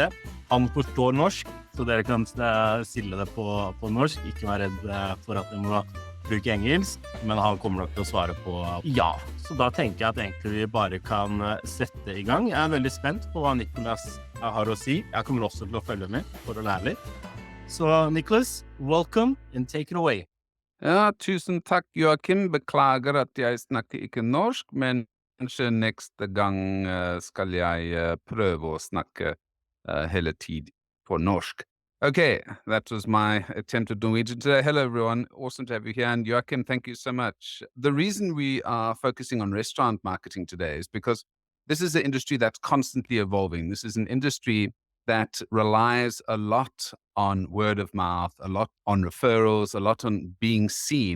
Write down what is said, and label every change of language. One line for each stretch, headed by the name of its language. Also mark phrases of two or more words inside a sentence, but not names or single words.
Norwegian: Han forstår norsk, så dere kan stille det på norsk. Ikke vær redd for at dere må bruke engelsk, men han kommer nok til å svare på ja. Så da tenker jeg at egentlig vi bare kan sette i gang. Jeg er veldig spent på hva Nicholas har å si. Jeg kommer også til å følge med for å lære litt. Så Nicholas,
English: welcome and take it away.
Norwegian: Ja, tusen takk, Joakim. Beklager at jeg snakker ikke norsk, men kanskje neste gang skal jeg prøve å snakke hele tid på norsk.
English: Okay, that was my attempt at Norwegian today. Hello, everyone. Awesome to have you here. And Joakim, thank you so much. The reason we are focusing on restaurant marketing today is because this is an industry that's constantly evolving. This is an industry that relies a lot on word of mouth, a lot on referrals, a lot on being seen.